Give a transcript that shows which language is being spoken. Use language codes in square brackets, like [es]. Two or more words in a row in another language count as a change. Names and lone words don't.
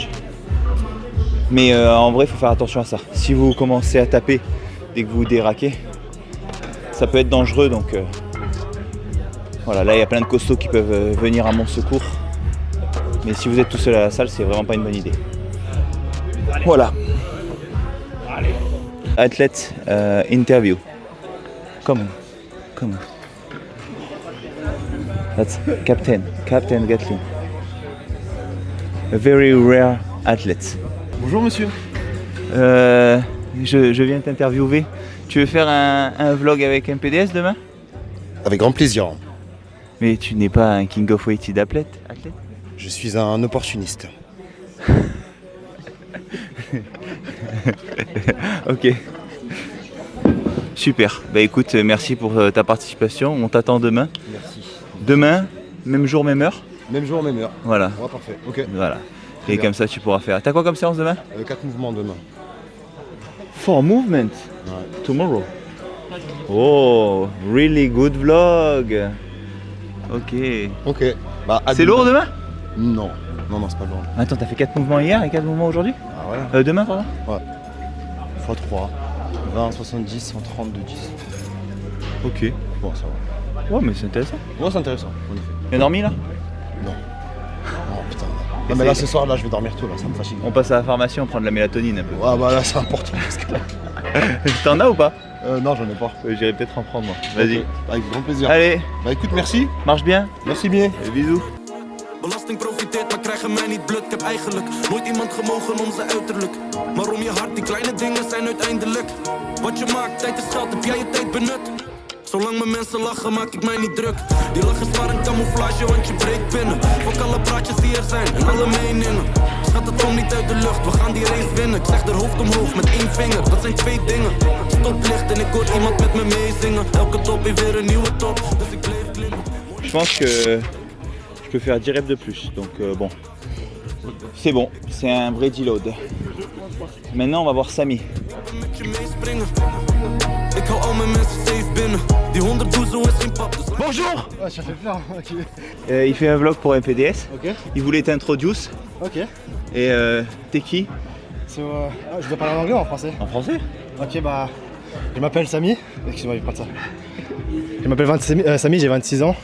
[fr] Mais en vrai il faut faire attention à ça. Si vous commencez à taper dès que vous déraquez, ça peut être dangereux donc voilà, là il y a plein de costauds qui peuvent venir à mon secours. Mais si vous êtes tout seul à la salle, c'est vraiment pas une bonne idée. Voilà. [en] Athlete interview. Come on. That's Captain Gatlin. A very rare athlete. [fr] Bonjour monsieur. Je viens t'interviewer. Tu veux faire un vlog avec MPDS demain? Avec grand plaisir. Mais tu n'es pas un [en] King of Weighted [fr] athlète? Je suis un opportuniste. Ok. Super. Bah écoute, merci pour ta participation. On t'attend demain. Merci. Demain, même jour, même heure. Même jour, même heure. Voilà. Ouais, parfait. Ok. Voilà. Très Et bien. comme ça, tu pourras faire. T'as quoi comme séance demain? 4 mouvements demain. [en] 4 movements. [fr] Ouais. [en] Tomorrow. Oh, really good vlog. [fr] Ok. Ok. Bah, à C'est demain. lourd demain? Non. Non, c'est pas lourd. Attends, t'as fait 4 mouvements hier et 4 mouvements aujourd'hui? Ah voilà. Demain, pardon? x3. 20, 70, 130 de 10. Ok. Bon, ça va. Ouais, mais c'est intéressant. Bon, c'est intéressant, en effet. T'as dormi là? Non. Oh putain. Non, mais là, ce soir, là, je vais dormir tôt, là, ça me fatigue. On passe à la pharmacie, on prend de la mélatonine un peu. Ouais, bah là, c'est important. Parce que... T'en as ou pas? non, j'en ai pas. J'irai peut-être en prendre moi. Vas-y. Ok. Avec grand plaisir. Allez, Bah écoute, merci. marche bien. Merci bien. Et bisous. [nl] Belasting profiteert, maar krijgen mij niet blut. Ik heb eigenlijk nooit iemand gemogen om zijn uiterlijk. Maar om je hart, die kleine dingen zijn uiteindelijk. Wat je maakt, tijd is geld, heb jij je tijd benut? Zolang mijn mensen lachen, maak ik mij niet druk. Die lach is maar een camouflage, want je breekt binnen. Fuck alle praatjes die er zijn en alle meningen. Schat, het komt niet uit de lucht, we gaan die race winnen. Ik zeg er hoofd omhoog met 1 vinger, dat zijn 2 dingen. Stoplicht en ik hoor iemand met me meezingen. Elke top heeft weer een nieuwe top, dus ik bleef klimmen. [fr] Je pense que je peux faire 10 reps de plus. Donc bon. C'est bon, c'est un vrai deload. Maintenant on va voir Samy. [nl] Met je meespringen. Ik hou al mijn mensen safe binnen. Die 100 doezel is geen pap, dus [fr] Bonjour. Ouais, ça fait peur. Ok. Il fait un vlog pour MPDS. Ok. Il voulait t'introduire. Ok. Et t'es qui? Je dois parler en anglais ou en français? En français? Ok, bah, je m'appelle Samy. Excuse-moi, je vais prendre ça. Je m'appelle Samy, j'ai 26 ans.